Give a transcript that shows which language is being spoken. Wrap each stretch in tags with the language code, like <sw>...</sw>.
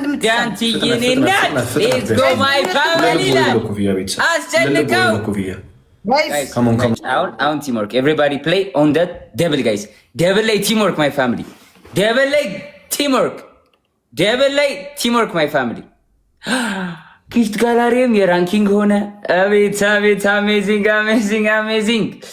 <am>ዳንቲ የኔ እናት</am> <en>let's go my family</en> <am>አስጨንቀው</am> <en>Guys, come on, teamwork. Everybody play on that double, guys. Double lay teamwork, my family. Double lay teamwork. Double lay teamwork, my family.</en> <am>ጊፍት ጋላሪም የራንኪንግ ሆነ። አቤት አቤት! አሜዚንግ አሜዚንግ አሜዚንግ!</am>